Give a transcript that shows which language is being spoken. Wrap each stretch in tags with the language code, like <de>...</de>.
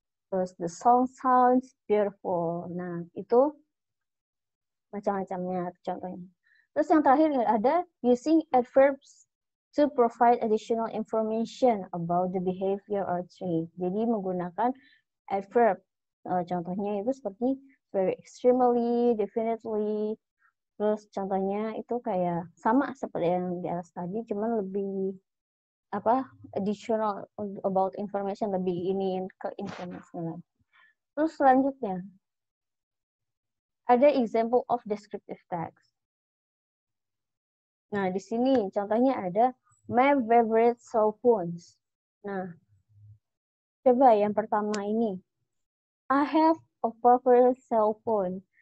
<id>Terus</id> <en>the song sounds beautiful.</en> <id>Nah, itu macam-macamnya contohnya. Terus yang terakhir ada</id> <en>using adverbs to provide additional information about the behavior or trait.</en> <id>Jadi menggunakan adverb. Contohnya itu seperti very extremely, definitely. Terus contohnya itu kayak sama seperti yang di atas tadi, cuman lebih</id> <en>additional about information,</en> <id>lebih ini ke informasi lagi. Terus selanjutnya ada</id> <en>example of descriptive text.</en> <id>Nah, di sini contohnya ada</id> <en>my favorite cell phones.</en> <id>Nah, coba yang pertama ini.</id> <en>I have a favorite cell phone.</en>